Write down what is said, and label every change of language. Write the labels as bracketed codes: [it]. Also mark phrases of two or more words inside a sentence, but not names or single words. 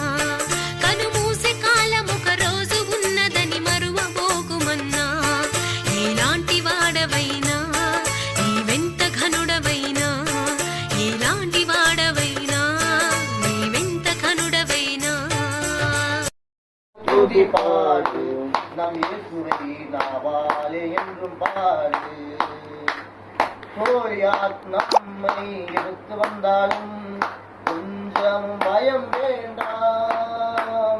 [te] కను మూసే కాలం ఒక రోజు ఉన్నదని మరువబోకుమన్నా. ఎలాంటి వాడవైనా నీవెంత ఘనుడవైనా, ఎలాంటి వాడవైనా నీవెంత ఘనుడవైనా. [ta] துதி பாடு நம் இயேசுவை நாவாலே என்றும் பாடு. கோலியாத் நம்மை எடுத்து வந்தாலும் கொஞ்சம் பயம் வேண்டாம்.